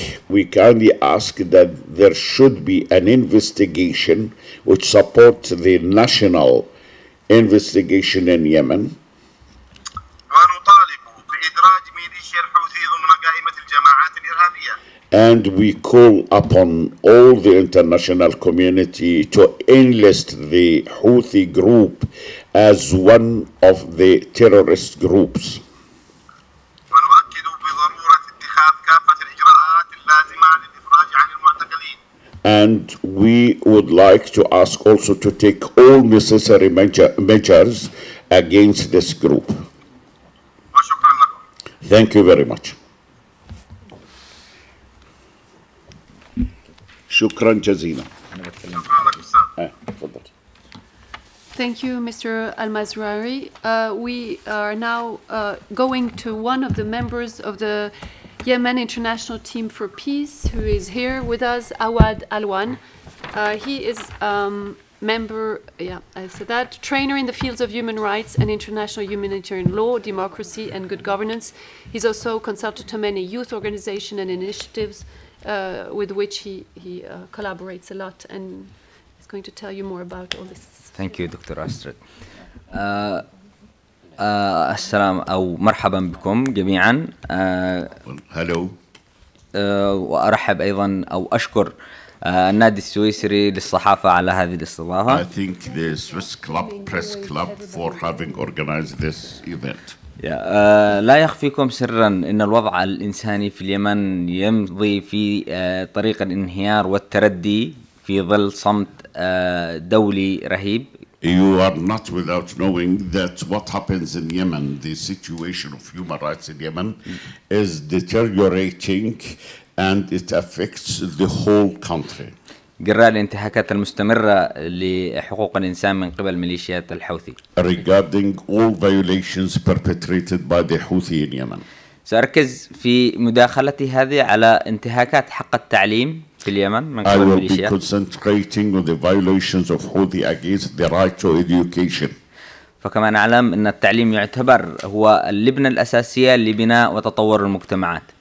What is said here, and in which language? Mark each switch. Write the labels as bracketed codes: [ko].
[en] We kindly ask that there should be an investigation which supports the national investigation in Yemen. [ar] ونطالب بإدراج ميليشيا الحوثي ضمن قائمة الجماعات الإرهابية. [en] And we call upon all the international community to enlist the Houthi group as one of the terrorist groups. [ar] ونؤكد بضرورة اتخاذ كافة الإجراءات اللازمة للإفراج عن المعتقلين. [en] And we would like to ask also to take all necessary measures against this group. [ar] وشكرا لكم. [en] Thank you very much. [ar] شكرا جزيلا. شكرا لك أستاذ. تفضل. [en] Thank you, Mr. Al Maswari. We are now going to one of the members of the Yemen International Team for Peace, who is here with us, Awad Alwan. He is member, I said that, trainer in the fields of human rights and international humanitarian law, democracy, and good governance. He's also consultant to many youth organizations and initiatives with which he collaborates a lot, and he's going to tell you more about all this. Thank you, Dr. Astrid. [ar] السلام أو مرحبا بكم جميعا. [en] Hello. [ar] وأرحب أيضا أو أشكر النادي السويسري للصحافة على هذه الاستضافة. [en] I thank the Swiss Club, Press Club, for having organized this event. [ar] لا يخفيكم سرا أن الوضع الإنساني في اليمن يمضي في طريق الانهيار والتردي في ظل صمت دولي رهيب. [en] You are not without knowing that what happens in Yemen, the situation of human rights in Yemen, is deteriorating and it affects the whole country. [ar] جراء الانتهاكات المستمرة لحقوق الإنسان من قبل ميليشيات الحوثي. [en] Regarding all violations perpetrated by the Houthi in Yemen. [ar] سأركز في مداخلتي هذه على انتهاكات حق التعليم في اليمن من قبل الميليشيات. [en] I will be concentrating on the violations of Houthi against the right to education. [ar] فكما نعلم أن التعليم يعتبر هو اللبنة الأساسية لبناء وتطور المجتمعات.